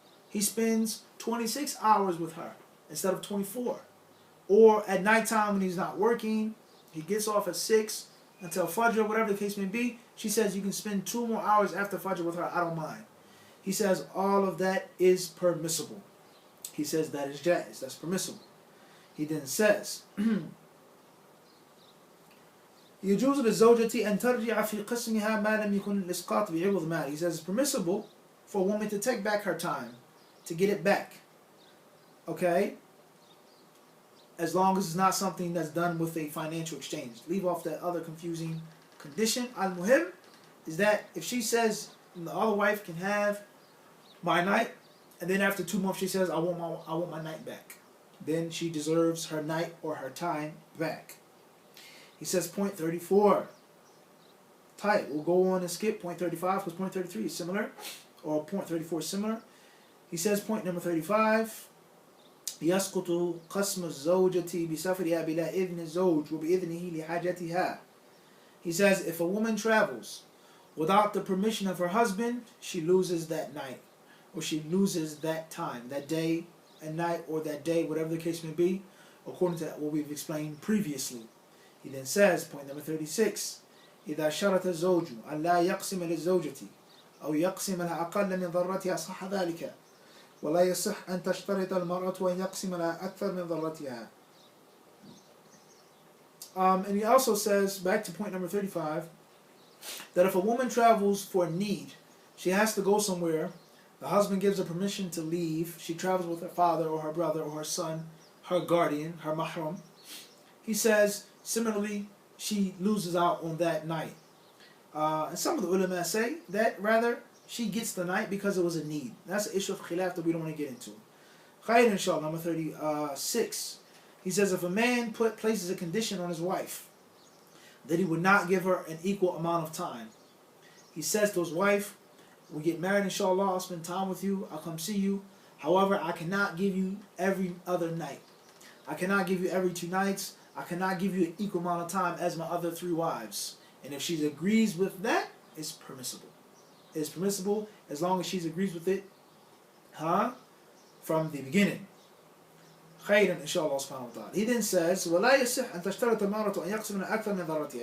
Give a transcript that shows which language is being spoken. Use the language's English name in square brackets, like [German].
[English] He spends 26 hours with her instead of 24. Or at nighttime when he's not working, he gets off at 6 until Fajr, whatever the case may be. She says you can spend 2 more hours after Fajr with her. I don't mind. He says all of that is permissible. He says that is jaiz. That's permissible. He then says, [Arabic] يجوز للزوجة أن ترجع في قسمها ما لم يكن الإسقاط بعوض مال. [English] He says it's permissible for a woman to take back her time, to get it back. Okay? As long as it's not something that's done with a financial exchange. Leave off that other confusing condition. Al-Muhim is that if she says the other wife can have my night, and then after 2 months she says I want my night back, then she deserves her night or her time back. He says point 34. Tight. We'll go on and skip point 35 because point 33 is similar, or point 34 is similar. He says point number 35. [Arabic] يسقط قسم الزوجة بسفرها بلا إذن الزوج وبإذنه لحاجتها. [English] He says if a woman travels without the permission of her husband, she loses that night, or she loses that time, that day and night, or that day, whatever the case may be, according to what we've explained previously. He then says, point number 36, [Arabic] إذا شرط الزوج أن لا يقسم للزوجة أو يقسم لها أقل من ضرتها صح ذلك ولا يصح أن تشترط المرأة أن يقسم لها أكثر من ضرتها. [English] And he also says, back to point number 35, that if a woman travels for need, she has to go somewhere, the husband gives her permission to leave, she travels with her father or her brother or her son, her guardian, her mahram. He says, similarly, she loses out on that night. And some of the ulama say that rather she gets the night because it was a need. That's an issue of khilaf that we don't want to get into. Khair, inshallah, number 36. He says if a man places a condition on his wife that he would not give her an equal amount of time, he says to his wife, We get married, inshallah, I'll spend time with you, I'll come see you. However, I cannot give you every other night. I cannot give you every 2 nights. I cannot give you an equal amount of time as my other 3 wives. And if she agrees with that, it's permissible. It's permissible as long as she agrees with it, from the beginning. [Arabic] خيرا إن شاء الله سبحانه وتعالى. [English] He then says, [Arabic] ولا يصح أن تشترط المرأة أن يقسم أكثر من ذرتها.